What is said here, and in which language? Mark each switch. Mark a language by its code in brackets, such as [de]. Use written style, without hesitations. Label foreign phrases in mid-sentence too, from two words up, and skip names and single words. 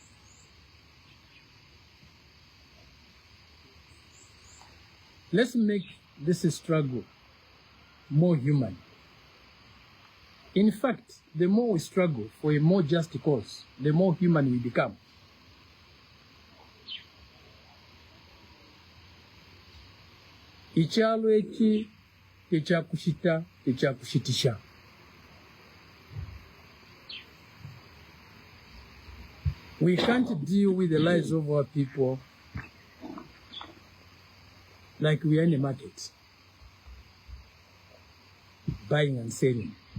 [en] Let's make this struggle more human. In fact, the more we struggle for a more just cause, the more human we become. [nyn] Ikyalo eki tekyakushita tekyakushitisha. [en] We can't deal with the lives of our people like we are in a market, buying and selling.